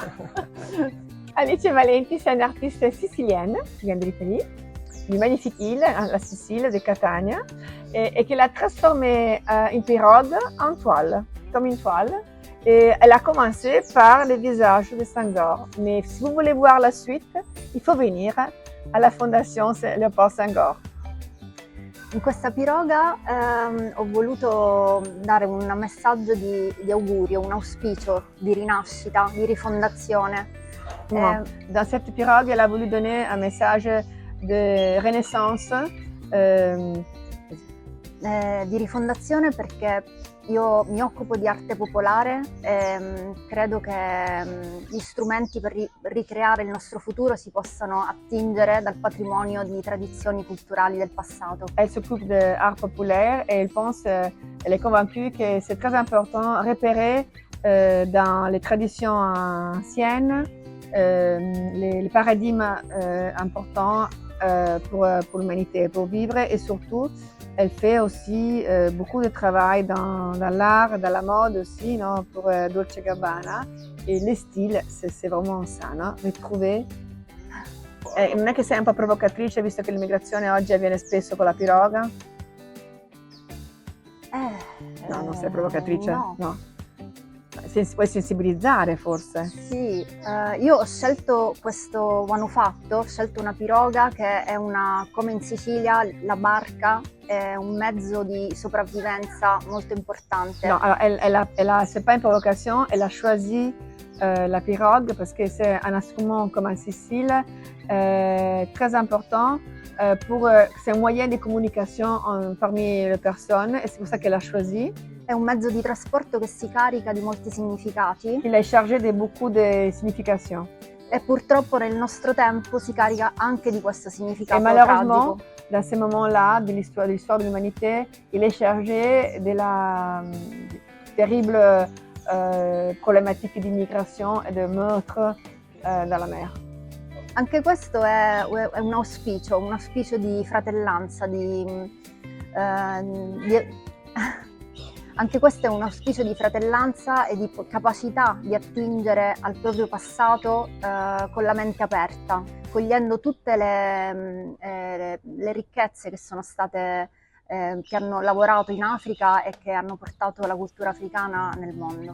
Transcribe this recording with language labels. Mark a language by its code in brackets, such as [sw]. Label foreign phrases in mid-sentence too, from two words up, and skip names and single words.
[fr] Alice Valenti, c'est une artiste sicilienne qui vient de l'Italie, d'une magnifique île, la Sicile, de Catania, et qui l'a transformée une pirogue en toile, comme une toile. Et elle a commencé par le visage de Senghor. Mais si vous voulez voir la suite, il faut venire à la Fondation Léopold Senghor. [it] In questa piroga ho voluto dare un messaggio di augurio, un auspicio di rinascita, di rifondazione. [fr] Dans cette pirogue, elle a voulu donner un message de renaissance. [it] Di rifondazione perché io mi occupo di arte popolare e credo che gli strumenti per ricreare il nostro futuro si possano attingere dal patrimonio di tradizioni culturali del passato. [fr] Elle s'occupe d'art populaire et elle est convaincue que c'est très important de repérer dans les traditions anciennes les paradigmes importants pour l'humanité, pour vivre, et surtout elle fait aussi beaucoup de travail dans l'art, dans la mode aussi, no? Pour Dolce & Gabbana, et les styles, c'est vraiment ça, no? Retrouver. [it] Non è che sei un po' provocatrice, visto che l'immigrazione oggi avviene spesso con la piroga? No, non sei provocatrice? No. Puoi sensibilizzare forse? Sì, io ho scelto questo manufatto, ho scelto una piroga che è come in Sicilia la barca, è un mezzo di sopravvivenza molto importante. No, [fr] alors c'est pas une provocation, elle a choisi la pirogue parce que c'est un instrument comme en Sicile très important c'est un moyen de communication parmi les personnes et c'est pour ça qu'elle a choisi. [it] È un mezzo di trasporto che si carica di molti significati. [fr] Il est chargé de beaucoup de significations. [it] E purtroppo nel nostro tempo si carica anche di questo significato tragico. [fr] Et malheureusement, [it] tragico. [fr] Dans ces moments-là de l'histoire de l'humanité, il est chargé de la terrible problématique d'immigration et de meurtre dans la mer. [it] Anche questo è un auspicio di fratellanza, Anche questo è un auspicio di fratellanza e di capacità di attingere al proprio passato con la mente aperta, cogliendo tutte le ricchezze che sono state, che hanno lavorato in Africa et che hanno portato la cultura africana nel mondo.